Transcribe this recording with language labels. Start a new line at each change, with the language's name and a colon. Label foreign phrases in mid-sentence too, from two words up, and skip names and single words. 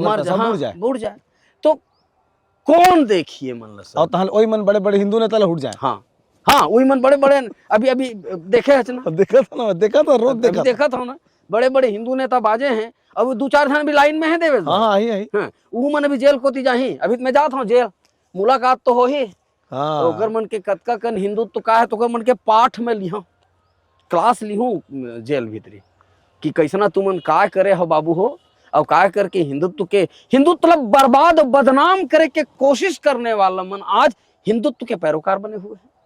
Chhattisgarhi: मर पैसा हाँ, बुड़ जाए, बुड़ जाए। तो कौन देखिए मन ला, और तहल वही मन बड़े बड़े हिंदू नेता उठ जाए। हाँ हाँ, वही मन बड़े बड़े अभी अभी देखे है ना, देखा था ना, देखा था, रोज देखा था। देखा था ना, बड़े बड़े हिंदू नेता बाजे हैं, अब 2-4 जन भी लाइन में है देवे। हाँ आई आई, वो मन अभी जेल कोती जाही, अभी मैं जात हूँ जेल, मुलाकात तो हो ही। हाँ ओकर मन के कतका कन हिंदुत्व का है, तो ओकर मन के पाठ में लिहा, क्लास लिहूं जेल भीतरी कि कैसना तुमन काय करे हो बाबू हो, और काय करके हिंदुत्व बर्बाद बदनाम करे के कोशिश करने वाला मन आज हिंदुत्व के पैरोकार बने हुए हैं।